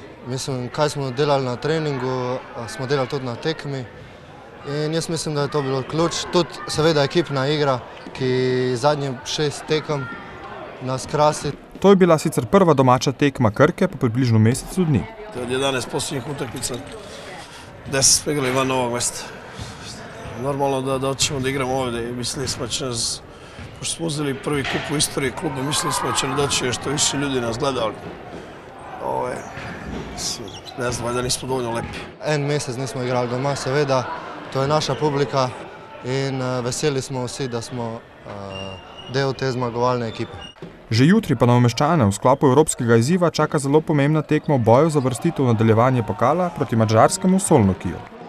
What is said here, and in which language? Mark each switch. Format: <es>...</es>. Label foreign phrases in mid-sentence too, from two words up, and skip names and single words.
<sl>Mislim, kaj smo delali na treningu, smo delali tudi na tekmi in jaz mislim, da je to bilo ključ. Tudi seveda ekipna igra, ki zadnjih 6 tekem nas krasi. To je bila sicer prva domača tekma Krke po približno mesecu dni.</sl> <sr>To je danes posljednjih utakmica, da smo igrali van Novog mesta. Normalno da ćemo da igramo ovdje i mislili smo će nas, pošto smo uzeli prvi kup u istoriji kluba, mislili smo će doći još što više ljudi nas gledali. Ne znam, da nismo dovoljno lepi.</sr> <sl>En mesec nismo igrali doma, seveda, to je naša publika in veseli smo vsi, da smo del te zmagovalne ekipe. Že jutri pa Novomeščane v sklopu evropskega izziva čaka zelo pomembna tekma v boju za vrstitev v nadaljevanje pokala proti madžarskemu Solnokiju.</sl>